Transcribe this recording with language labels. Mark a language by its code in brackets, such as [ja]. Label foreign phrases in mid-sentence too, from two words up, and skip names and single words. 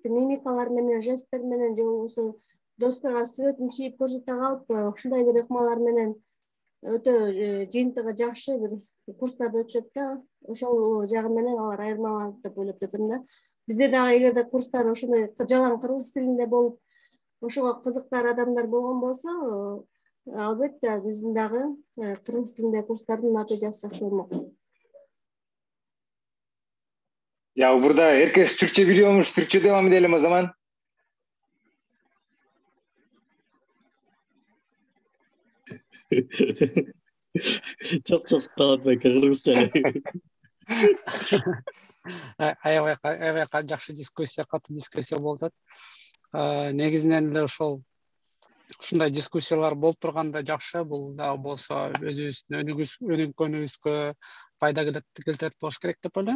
[ky] Мимикалар менен, жесттер менен же болбосо доскага сүрөтүн чийип көрсөтө калып, ушундай бир ыкмалар менен өтө жыйынтыгы жакшы бир курстарды өтүшөт да. Ошол жагы менен алар айырмаланат деп ойлоп жатам да. Бизде дагы эгерде курстар ошондой жалаң кыргыз тилинде болуп, ошого кызыктар адамдар болгон болсо, албетте биздин дагы кыргыз тилинде курстардын натыйжасы жакшы болмок. [tr] Ya burada herkes Türkçe biliyormuş. Türkçe devam edelim o zaman. Çok Talat Bey, Kırgızca. [ky] Аябай жакшы дискуссия, катуу дискуссия болуп атат. Негизинен эле ошол ушундай дискуссиялар болуп турганда жакшы. Бул дагы болсо өзүбүздүн өнүгүүбүзгө пайда келтирет болуш керек деп ойлойм.